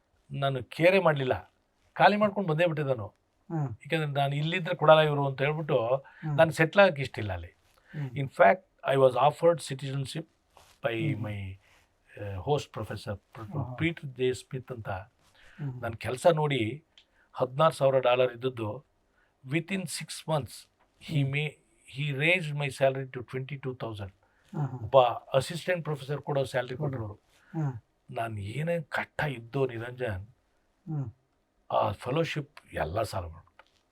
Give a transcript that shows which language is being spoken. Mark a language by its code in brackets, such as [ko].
[kn] ನಾನು ಕೇರೆ ಮಾಡಲಿಲ್ಲ, ಖಾಲಿ ಮಾಡ್ಕೊಂಡು ಬಂದೇ ಬಿಟ್ಟೆ ನಾನು. ಯಾಕಂದರೆ ನಾನು ಇಲ್ಲಿದ್ದರೆ ಕೊಡಲ್ಲ ಇವರು ಅಂತ ಹೇಳ್ಬಿಟ್ಟು ನಾನು ಸೆಟ್ಲ್ ಆಗಕ್ಕೆ ಇಷ್ಟ ಇಲ್ಲ ಅಲ್ಲಿ. [en] In fact I was offered citizenship by my host professor Peter J. [kn] Smith ಅಂತ. ನನ್ನ ಕೆಲಸ ನೋಡಿ $16,000 ಇದ್ದದ್ದು [en] Within 6 months he raised my salary to 22,000. [kn] ಒಬ್ಬ ಅಸಿಸ್ಟೆಂಟ್ ಪ್ರೊಫೆಸರ್ ಕೊಡೋ ಸ್ಯಾಲ್ರಿ ಕೊಟ್ಟರು. ನಾನು ಏನೇ ಕಷ್ಟ ಇದ್ದೋ ನಿರಂಜನ್, ಆ ಫೆಲೋಶಿಪ್ ಎಲ್ಲ ಸಾಲ ಮಾಡ್ಬಿಟ್ಟು.